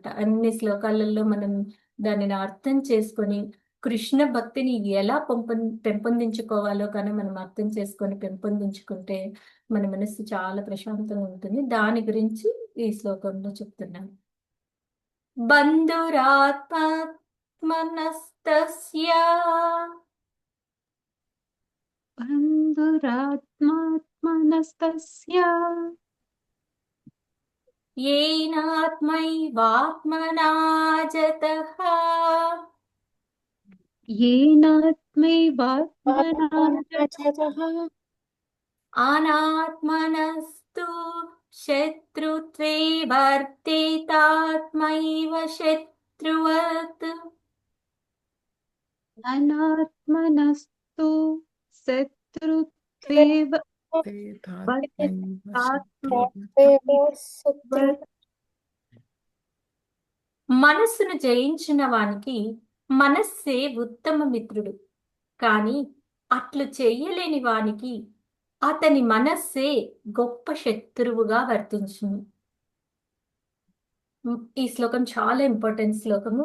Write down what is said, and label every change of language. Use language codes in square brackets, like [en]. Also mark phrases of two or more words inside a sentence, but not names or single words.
[te] అన్ని శ్లోకాలలో మనం దానిని అర్థం చేసుకొని కృష్ణ భక్తిని ఎలా పెంపొందించుకోవాలో కానీ మనం అర్థం చేసుకొని పెంపొందించుకుంటే మన మనస్సు చాలా ప్రశాంతంగా ఉంటుంది. దాని గురించి ఈ శ్లోకంలో చెప్తున్నాను. బంధురాత్మనస్తస్య [sa] బంధురాత్మాత్మనస్తస్య येनात्मैवात्मना जतः येनात्मैवात्मना अनात्मनस्तु शत्रुत्वे वर्तेतात्मैव शत्रुवत्. अनात्मनस्तु शत्रुत्वेव ते तात्मैव शत्रुवत्. वर्तेतात्मैव [te] మనస్సును జయించిన వానికి మనస్సే ఉత్తమ మిత్రుడు. కానీ అట్లు చెయ్యలేని వానికి అతని మనస్సే గొప్ప శత్రువుగా వర్తించును. ఈ శ్లోకం చాలా ఇంపార్టెంట్ శ్లోకము.